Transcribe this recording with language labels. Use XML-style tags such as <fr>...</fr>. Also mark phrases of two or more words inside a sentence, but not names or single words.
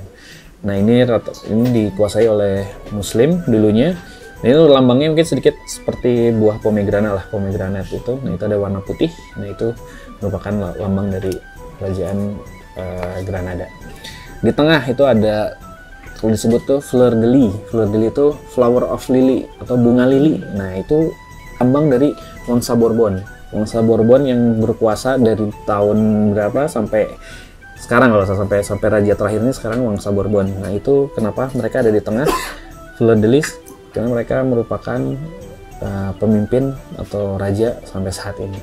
<id>Nah, ini dikuasai oleh Muslim dulunya. Nah, ini lambangnya mungkin sedikit seperti buah pomegranate itu. Nah, itu ada warna putih. Nah, itu merupakan lambang dari kerajaan Granada. Di tengah itu ada kalau disebut tuh</id> <fr>fleur de lis. Fleur de lis</fr> <id>itu</id> <en>flower of lily</en> <id>atau bunga lili. Nah, itu lambang dari Wangsa Bourbon yang berkuasa dari tahun berapa sampai sekarang kalau sampai raja terakhir ini sekarang Wangsa Bourbon. Nah itu kenapa mereka ada di tengah</id> <fr>Fleur de Lis,</fr> <id>karena mereka merupakan pemimpin atau raja sampai saat ini.</id>